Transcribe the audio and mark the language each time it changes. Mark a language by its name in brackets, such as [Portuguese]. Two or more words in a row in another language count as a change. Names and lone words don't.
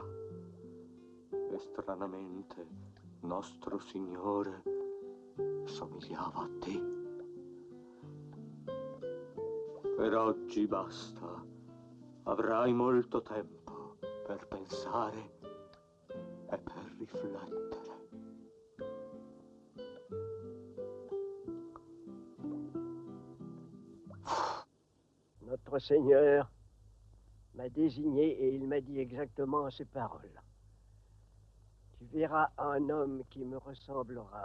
[Italian] E stranamente nostro Signore somigliava a te. Per oggi basta. Avrai molto tempo per pensare e per riflettere. [French] Notre Seigneur m'a désigné et il m'a dit exactement ces paroles. Tu verras un homme qui me ressemblera.